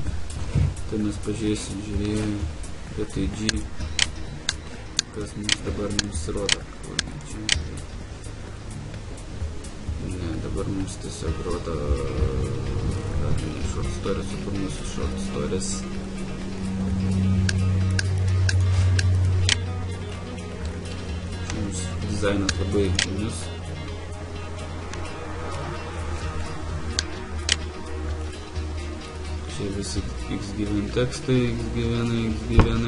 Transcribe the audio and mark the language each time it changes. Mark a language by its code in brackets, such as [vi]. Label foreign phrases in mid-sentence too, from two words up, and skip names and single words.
[lt] Tai mes pažiūrėsim, vietoj G, kas mums dabar rodo. Ne, dabar mums tiesiog rodo [en] short stories, [lt] kur mūsų [en] short stories. [lt] Čia mūsų dizainas labai įdomus. Čia visi xgiven tekstai, xgivenai.